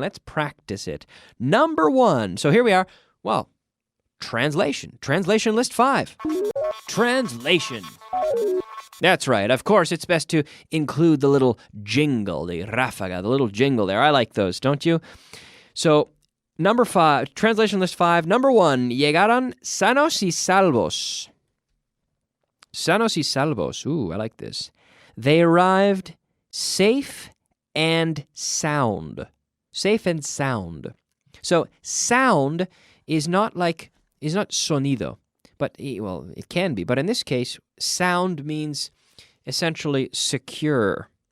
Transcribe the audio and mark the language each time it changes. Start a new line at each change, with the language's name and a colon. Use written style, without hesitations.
English: Let's practice it. Number 1. So here we are. Well, translation. Translation list 5. Translation. That's right. Of course, it's best to include the little jingle, the ráfaga, the little jingle there. I like those, don't you? So, number 5, translation list 5. Number 1,
Spanish: llegaron sanos y salvos. Sanos y salvos.
English: Ooh, I like this. They arrived safe and sound. Safe and sound. So, sound is not sonido, but, well, it can be. But in this case, sound means essentially secure.